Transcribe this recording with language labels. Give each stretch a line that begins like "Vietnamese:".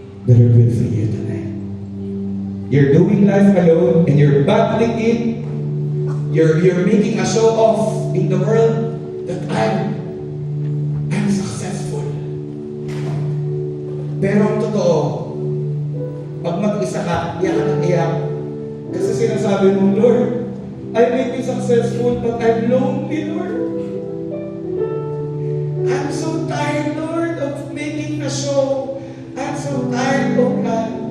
English: The Lord will for you tonight. You're doing life alone and you're battling it. You're making a show off in the world that I'm successful.
Filipino: Pero ang totoo, pag mag-isa ka, iyak ka ng iyak. Kasi sinasabi mo,
English: Lord, I may be successful, but I'm lonely, Lord. I'm so tired, Lord, of making a show. I'm so tired, oh God.